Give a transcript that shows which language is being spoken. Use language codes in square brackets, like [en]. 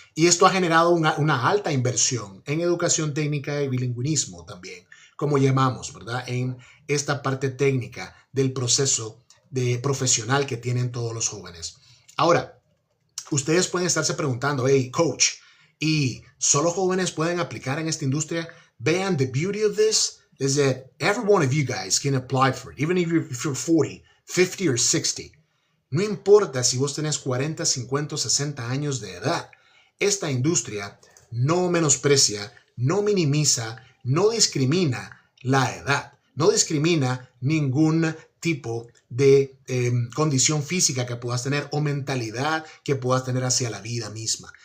[es] Y esto ha generado una alta inversión en educación técnica y bilingüismo también, como llamamos, ¿verdad? En esta parte técnica del proceso profesional que tienen todos los jóvenes. Ahora, ustedes pueden estarse preguntando, hey, coach, ¿y solo jóvenes pueden aplicar en esta industria? Vean, [en] the beauty of this is that every one of you guys can apply for it, even if you're 40, 50 or 60. [es] No importa si vos tenés 40, 50 o 60 años de edad. Esta industria no menosprecia, no minimiza, no discrimina la edad. No discrimina ningún tipo de condición física que puedas tener o mentalidad que puedas tener hacia la vida misma.